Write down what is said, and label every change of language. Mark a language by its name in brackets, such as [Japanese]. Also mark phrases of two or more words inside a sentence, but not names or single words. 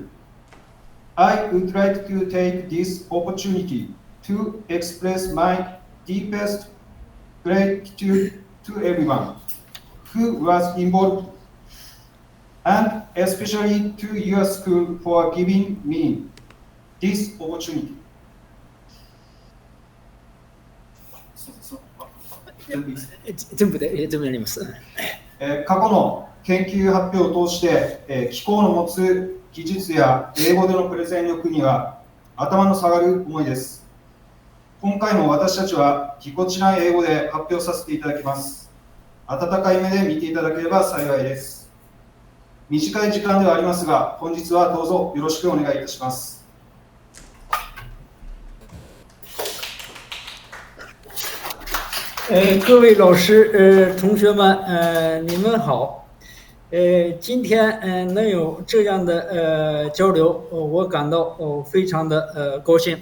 [English] I would like to take this opportunity to express my deepest gratitude to everyone who was involved, and especially to your school for giving me this opportunity. [Japanese] 全部やります。過去の研究発表を通して、気候の持つ技術や英語でのプレゼン力には頭の下がる思いです。今回も私たちはぎこちない英語で発表させていただきます。温かい目で見ていただければ幸いです。短い時間ではありますが、本日はどうぞよろしくお願いいたします。 [Chinese] 各位老师、同学们，你们好。今天能有这样的交流，我感到非常的高兴。